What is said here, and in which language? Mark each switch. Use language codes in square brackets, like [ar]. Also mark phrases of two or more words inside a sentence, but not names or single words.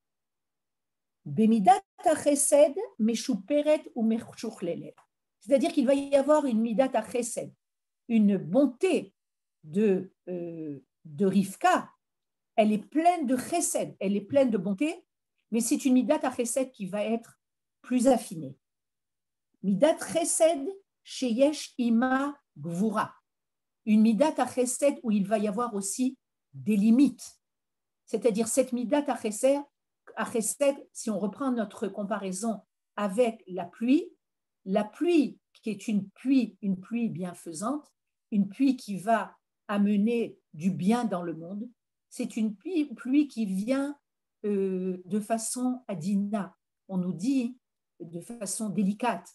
[he] במידת חסד משופרת או משוכללת. [fr] C'est-à-dire qu'il va y avoir une [he] מידת חסד, [fr] une bonté de Rivka. Elle est pleine de Chesed, elle est pleine de bonté, mais c'est une [he] מידת חסד [fr] qui va être plus affinée. [he] מידת חסד שיש עמה גבורה. [fr] Une [he] מידת חסד [fr] où il va y avoir aussi des limites. C'est-à-dire cette [he] מידת חסד, [fr] si on reprend notre comparaison avec la pluie qui est une pluie bienfaisante, une pluie qui va amener du bien dans le monde, c'est une pluie qui vient de façon adina, on nous dit de façon délicate.